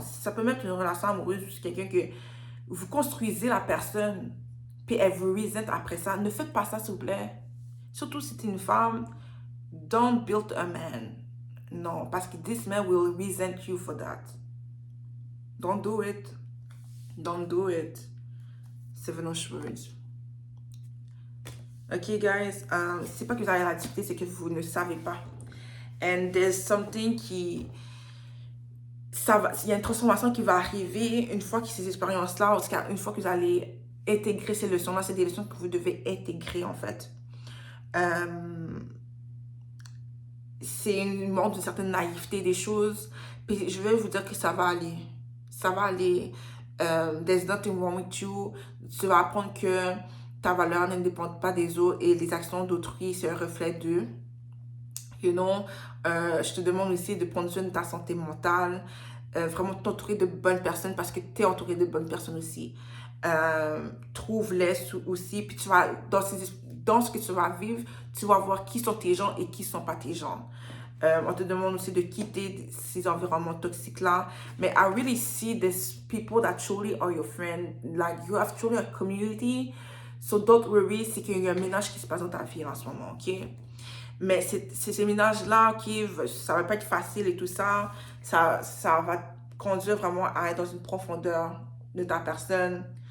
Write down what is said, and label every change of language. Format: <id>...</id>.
<fr>Ça peut même être une relation amoureuse, quelqu'un que vous construisez la personne, puis elle vous resent après ça. Ne faites pas ça, s'il vous plaît. Surtout si c'est une femme,</fr> <en>don't build a man.</en> <fr>Non, parce que</fr> <en>this man will resent you for that. Don't do it. Don't do it. Seven of Swords. Ok, guys.</en> <fr>C'est pas que vous avez la difficulté, c'est que vous ne savez pas.</fr> <en>And there's something</en> <fr>il y a une transformation qui va arriver une fois que ces expériences-là, une fois que vous allez intégrer ces leçons-là, c'est des leçons que vous devez intégrer, en fait. C'est une montre d'une certaine naïveté des choses. Puis je vais vous dire que ça va aller. Ça va aller.</fr> <en>There's nothing wrong with you.</en> <fr>Tu vas apprendre que ta valeur ne dépend pas des autres et les actions d'autrui, c'est un reflet d'eux.</fr> <en>You know,</en> <fr>je te demande aussi de prendre soin de ta santé mentale. Vraiment t'entourer de bonnes personnes parce que tu es entouré de bonnes personnes aussi. Trouve-les aussi. Puis tu vas, dans ce que tu vas vivre, tu vas voir qui sont tes gens et qui ne sont pas tes gens. On te demande aussi de quitter ces environnements toxiques-là. Mais</fr> <en>I really see these people that truly are your friend. Like, you have truly a community. So don't worry,</en> <fr>c'est qu'il y a un ménage qui se passe dans ta vie en ce moment, ok? Mais ces ménages-là, ok, ça va pas être facile et tout ça. Ça va te conduire vraiment à être dans une profondeur de ta personne.</fr>